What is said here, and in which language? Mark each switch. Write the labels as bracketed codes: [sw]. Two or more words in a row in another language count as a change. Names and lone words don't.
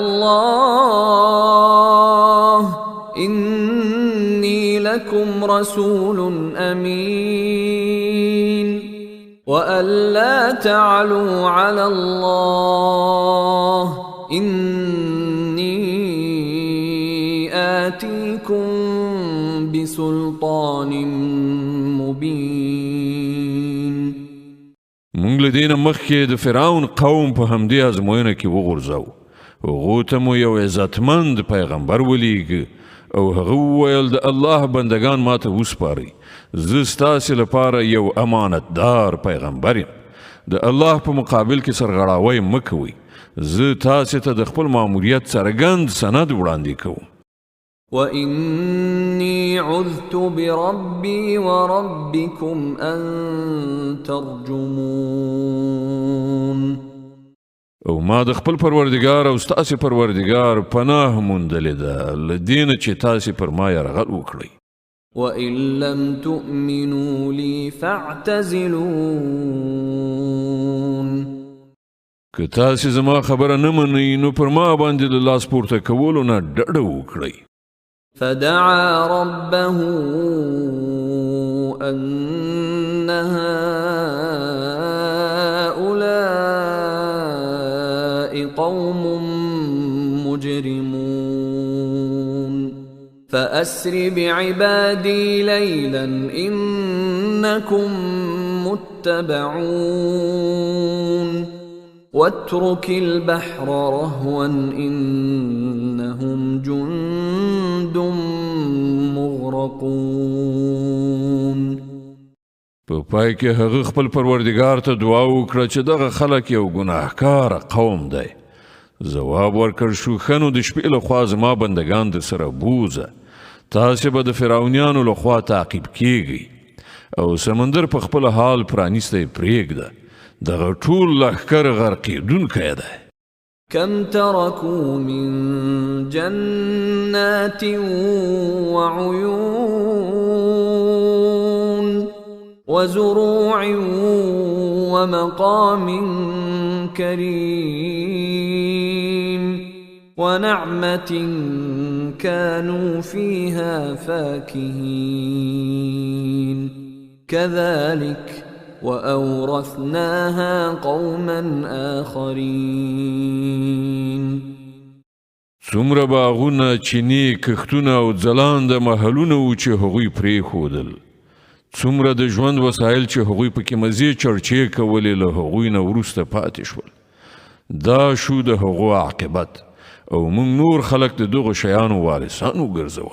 [ar] الله إني لكم رسول أمين وأن لا تعلوا على الله إني آتيكم بسلطان مبين. [ps] مونږ له دې نه مخکې د فرعون قوم په همدې ازموینه کې وغورځاو. هغو ته مو یو عزتمند پیغمبر ولیږه او هغه وویل د الله بندگان ماته وسپارئ. زه ستاسې لپاره یو امانتدار پیغمبر یم. د الله په مقابل کې سرغړاوی مه کوئ. زه تاسې ته د خپل ماموریت څرګند سند وړاندې کوم. [ar] وإني عذت بربي وربكم أن ترجمون. [ps] او ما د خپل پروردگار او ستاسې پروردگار پناه موندلې ده له دې نه چې تاسې پر ما یرغل وکړئ. [ar] وإن لم تؤمنوا لي فاعتزلون. [ps] که تاسې زما خبره نه منئ نو پر ما باندې د لاس پورته کولو نه ډډه وکړئ. [ar] فدعا ربه أن هؤلاء قوم مجرمون فأسر بعبادي ليلا إنكم متبعون واترك البحر رهوا إنهم جند مغرقون. [ps] په پای کې هغه خپل پروردگار ته دعا وکړه چې دغه خلک یو ګناهکار قوم دی. ځواب ورکړ شو ښه نو د شپې لخوا زما بندگان در سره بوځه. تاسې به د فرعونیانو لخوا تعقیب کیږئ او سمندر په خپل حال پرانیستی پرېږده. دغه ټول لښکر غرقېدونکی دی. [ar] كم تركوا من جنات وعيون وزروع ومقام كريم ونعمة كانوا فيها فاكهين كذلك وأورثناها قوما آخرين. [ps] څومره باغونه چینې کښتونه او ځلانده محلونه وو چې هغوی پرېښودل. څومره د ژوند وسایل چې هغوی پکې مزې چړچې کولې له هغوی نه وروسته پاتې شول. دا شو د هغو عاقبت او موږ نور خلک د دغو شیانو وارثان وګرځول.